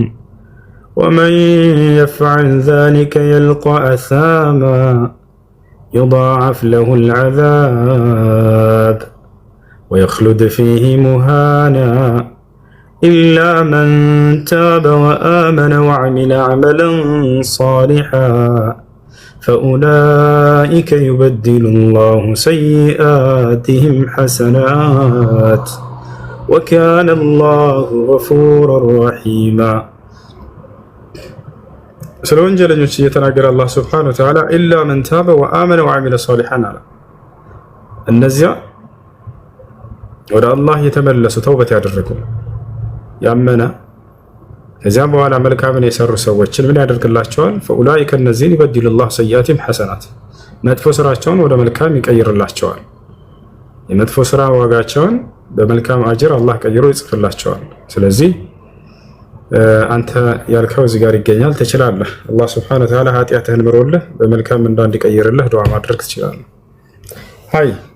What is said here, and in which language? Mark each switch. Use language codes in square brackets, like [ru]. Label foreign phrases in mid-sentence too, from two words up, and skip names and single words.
[ar] ومن يفعل ذلك يلقى أثاما يضاعف له العذاب ويخلد فيه مهانا إلا من تاب وآمن وعمل عملا صالحا فأولئك يبدل الله سيئاتهم حسنات وكان الله غفورا رحيما. [am] ስለ ወንጀለኞች እየተናገረ አላህ [ar] سبحانه وتعالى إلا من تاب وآمن وعمل صالحا [am] አለ። እነዚያ ወደ አላህ የተመለሱ ተውበት ያደረጉ ያመነ ከዚያም በኋላ መልካምን የሰሩ ሰዎችን ምን ያደርግላቸዋል? [ar] فأولئك الذين يبدل الله سيئاتهم حسنات [am] መጥፎ ስራቸውን ወደ መልካም ይቀይርላቸዋል። የመጥፎ ስራ ዋጋቸውን በመልካም አጅር አላህ ቀይሮ ይጽፍላቸዋል። ስለዚህ አንተ ያልከው እዚህ ጋር ይገኛል። ትችላለህ። አላህ [ar] سبحانه وتعالى [am] ኃጢአትህን ምሮልህ በመልካም እንዲቀይርልህ ዱዓ ማድረግ ትችላለህ። ሃይ